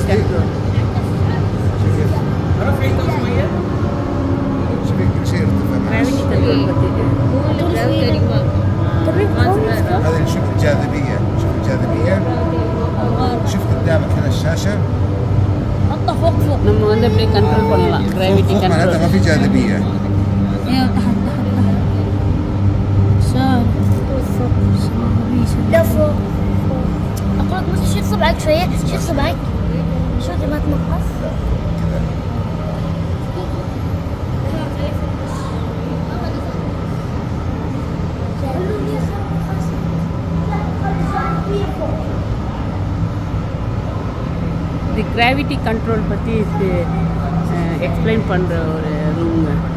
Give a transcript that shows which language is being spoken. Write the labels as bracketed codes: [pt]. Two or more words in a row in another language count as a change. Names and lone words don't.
[ar] شوفي كل شيء ارتفع. [en] gravity control [ta] பற்றி. [ar] هذا نشوف الجاذبية. شوف الجاذبية. شوف قدامك هنا الشاشة. حطه فوق فوق. [ta] நம்ம வந்து அப்படியே கண்ட்ரோல் பண்ணலாம் கிராவிட்டி [ar] فوق معناتها [ta] கண்ட்ரோல். [ar] ما في جاذبية. ايوه تحت شاف فوق. لا فوق. اقول لك بس شيل صبعك شويه، شيل صبعك شو ما تنقص. [ta] இது [en] gravity control [ta] பற்றி எக்ஸ்பிளைன் பண்ணுற ஒரு ரூமுங்க.